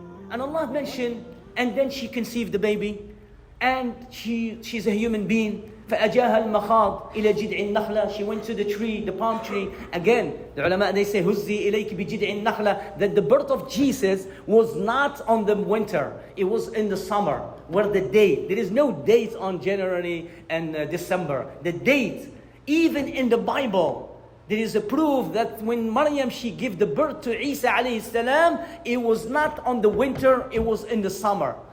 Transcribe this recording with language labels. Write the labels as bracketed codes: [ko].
[en] And Allah mentioned, and then she conceived the baby, and she's a human being. [ar] فأجاها المخاض إلى جذع النخلة. [en] She went to the tree, the palm tree. Again, the ulama, they say [ar] هزي إليك بجذع النخلة, [en] that the birth of Jesus was not on the winter. It was in the summer, where the date. There is no date on January and December. The date, even in the Bible, there is a proof that when Maryam, she gave the birth to Isa alayhi salam, it was not on the winter, it was in the summer.